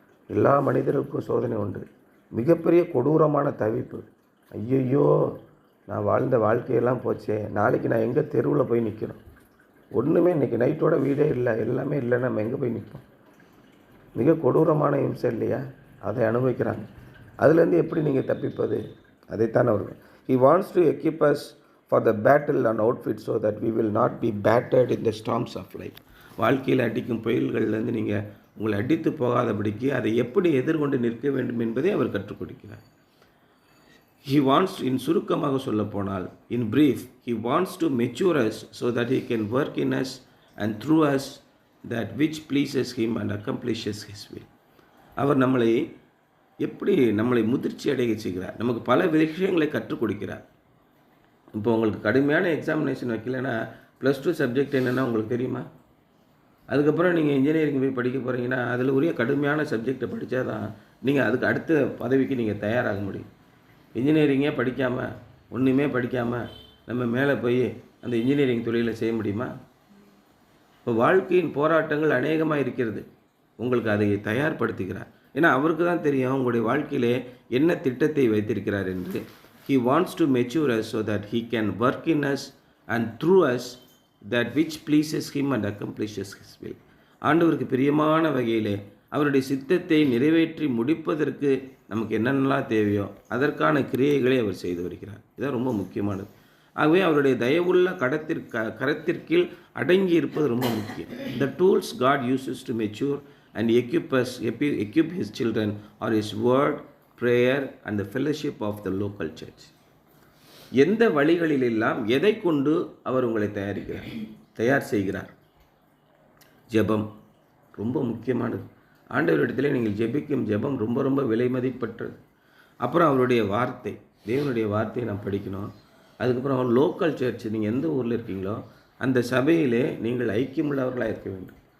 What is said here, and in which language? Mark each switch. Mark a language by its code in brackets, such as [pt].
[ta] எல்லா மனிதர்களுக்கும் சோதனை உண்டு. மிகப்பெரிய கொடூரமான தவிப்பு. ஐயையோ, நான் வாழ்ந்த வாழ்க்கையெல்லாம் போச்சே, நாளைக்கு நான் எங்கே தெருவில் போய் நிற்கிறோம்? ஒன்றுமே இன்றைக்கி நைட்டோட வீடே இல்லை, எல்லாமே இல்லைன்னா நம்ம எங்கே போய் நிற்போம்? மிக கொடூரமான இம்சை இல்லையா? அதை அனுபவிக்கிறாங்க. அதுலேருந்து எப்படி நீங்கள் தப்பிப்பது? அதைத்தான் அவர்கள் [en] He wants to equip us for the battle and outfit so that we will not be battered in the storms of life. [ta] வாழ்க்கையில் அடிக்கும் புயல்கள்லேருந்து நீங்கள் உங்களை அடித்து போகாதபடிக்கு அதை எப்படி எதிர்கொண்டு நிற்க வேண்டும் என்பதை அவர் கற்றுக் கொடுக்கிறார். [en] He wants, in [ta] சுருக்கமாக சொல்ல போனால், [en] in brief, he wants to mature us so that he can work in us and through us that which pleases him and accomplishes his will. [ta] அவர் நம்மளை முதிர்ச்சி அடைய செய்கிறார். நமக்கு பல விஷயங்களை கற்றுக் கொடுக்கிறார். இப்போ உங்களுக்கு கடுமையான எக்ஸாமினேஷன் வைக்கலைன்னா +2 சப்ஜெக்ட் என்னென்னா உங்களுக்கு தெரியுமா? அதுக்கப்புறம் நீங்கள் இன்ஜினியரிங் போய் படிக்க போகிறீங்கன்னா அதில் உரிய கடுமையான சப்ஜெக்டை படித்தா தான் நீங்கள் அதுக்கு அடுத்த பதவிக்கு நீங்கள் தயாராக முடியும். இன்ஜினியரிங்கே படிக்காமல், ஒன்றுமே படிக்காமல் நம்ம மேலே போய் அந்த இன்ஜினியரிங் தொழிலை செய்ய முடியுமா? இப்போ வாழ்க்கையின் போராட்டங்கள் அநேகமாக இருக்கிறது. உங்களுக்கு அதை தயார்படுத்துகிறார். ஏன்னா அவருக்கு தான் தெரியும் உங்களுடைய வாழ்க்கையிலே என்ன திட்டத்தை வைத்திருக்கிறார் என்று. [en] He wants to mature us so that he can work in us and through us that which pleases him and accomplishes his will. [ta] ஆண்டவருக்கு பிரியமான வகையிலே அவருடைய சித்தத்தை நிறைவேற்றி முடிப்பதற்கு நமக்கு என்னென்னலாம் தேவையோ அதற்கான கிரியைகளை அவர் செய்து வருகிறார். இதுதான் ரொம்ப முக்கியமானது. ஆகவே அவருடைய தயவுள்ள கரத்திற்கீழ் அடங்கி இருப்பது ரொம்ப முக்கியம். [en] The tools God uses to mature and equip his children are his word, prayer and the fellowship of the local church. [ta] எந்த வழிகளிலெல்லாம் எதை கொண்டு அவர் உங்களை தயார் செய்கிறார்? ஜெபம் ரொம்ப முக்கியமானது. ஆண்டவரிடத்தில் நீங்கள் ஜெபிக்கும் ஜெபம் ரொம்ப ரொம்ப விலை மதிப்பற்றது. அப்புறம் அவருடைய வார்த்தை, தேவனுடைய வார்த்தையை நாம் படிக்கணும். அதுக்கப்புறம் லோக்கல் சர்ச், நீங்கள் எந்த ஊரில் இருக்கீங்களோ அந்த சபையிலே நீங்கள் ஐக்கியமுள்ளவர்களாக இருக்க வேண்டும்.